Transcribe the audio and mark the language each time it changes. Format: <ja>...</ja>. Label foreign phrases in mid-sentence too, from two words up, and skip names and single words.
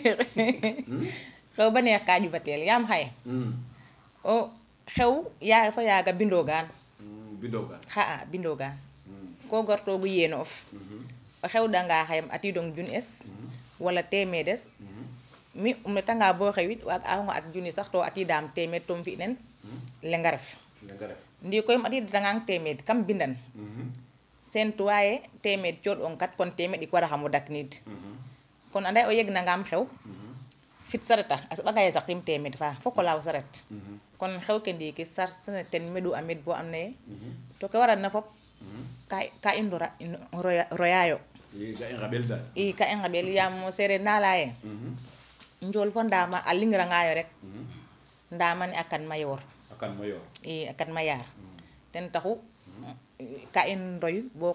<srr>xew baneex ka ƴufatel yaam xaye o xew yaa fa yaaga bindogaan xa'a bindogaan ko gartoogu yeeno of o xewɗanga xayam atidong jun es wala temedes mi um retanga bo xewit waag axonga at junni sax to atidaam temed tom fi nen lenga ref ndi koy um atidatangang temed kam bindan sentuwa ye temed cooɗ'ong kat kon temed ɗik waraxam o dakniid kon anda ye o yegnangam xew fit sareta a soɓanga ye saqim temed fa fok o laaw saret kon xew ke ndiiki sarsene ten meɗu a med bo and naye to ke waranna fop ka i royayo i ka i ngeɓel yaam sereer na leya ye njool fo ndama a lingrangayo rek ndama ne a kan mayoor i a kan mayaar ten taxu ka i ndoy bo</srr>